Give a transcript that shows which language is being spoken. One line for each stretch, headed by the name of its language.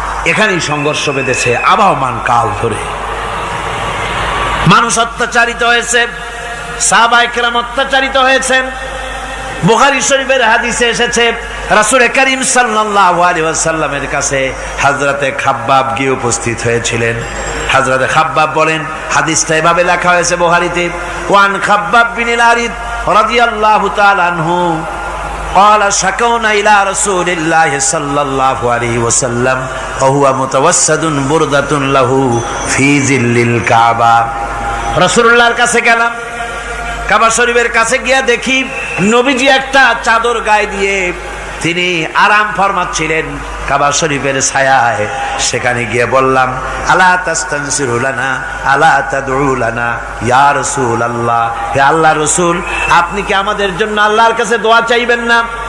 Bangla: এখানেই সংঘর্ষ বেঁধেছে আবহমান কাল ধরে। মানুষ অত্যাচারিত হয়েছে, সাহাবায়ে কেরাম অত্যাচারিত হয়েছেন। বুখারী শরীফের হাদিসে এসেছে রাসূল করিম সাল্লাল্লাহু আলাইহি ওয়াসাল্লামের কাছে হযরতে খাব্বাব গিয়ে উপস্থিত হয়েছিলেন। হযরতে খাব্বাব বলেন, হাদিসটা এভাবে লেখা হয়েছে বুখারীতে,
Arabic: ওয়ান খাব্বাব বিন আল-আরিদ রাদিয়াল্লাহু তাআলা আনহু قال شكونا إلى رسول الله صلى الله عليه وسلم وهو متوسد بردة له في ظل الكعبة।
Bangla: রাসূলুল্লাহর কাছে গেলাম, কাবা শরীফের কাছে গিয়া দেখি নবীজি একটা চাদর গায়ে দিয়ে তিনি আরাম ফরমাচ্ছিলেন কাবা শরীফের ছায়ায়। সেখানে গিয়ে বললাম,
Arabic: আলা তাস্তানসিরু লানা আলা তাদউ লানা ইয়া রাসূলুল্লাহ,
Bangla: হে আল্লাহর রাসূল, আপনি কি আমাদের জন্য আল্লাহর কাছে দোয়া চাইবেন না?